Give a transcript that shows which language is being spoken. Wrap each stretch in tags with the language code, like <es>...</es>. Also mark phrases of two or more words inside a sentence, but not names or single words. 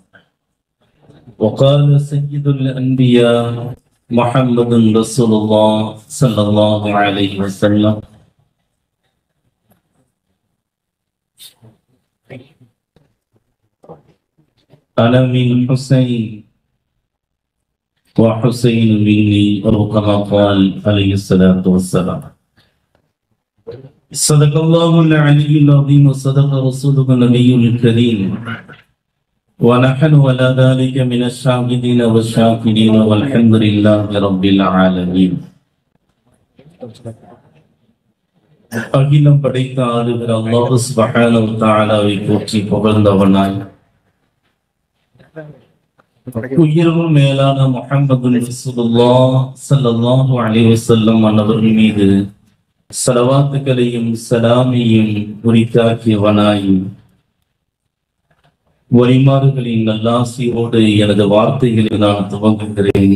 <ar>وقال سيد الأنبياء محمد رسول الله صلى الله عليه وسلم: أنا من حسين وحسين مني، أو كما قال عليه الصلاة والسلام. صدق الله العلي العظيم وصدق رسوله النبي الكريم، ونحن على ذلك من الشاهدين والشاكرين والحمد لله رب العالمين.</ar> <ta>அகிலம் படைத்த ஆளுகிற</ta> <ar>الله سبحانه وتعالى</ar> <ta>போற்றி புகழ்ந்தவனாய், உயிரும் மேலான</ta> <ar>محمد رسول الله صلى الله عليه وسلم</ar> <ta>அன்னவர்கள் மீது ஸலவாத்துகளையும் ஸலாமையும் உரித்தாக்கியவனாய், வழிமாறுகளின் நல்லாசியோடு எனது வார்த்தைகளை நான் துவங்குகிறேன்.</ta>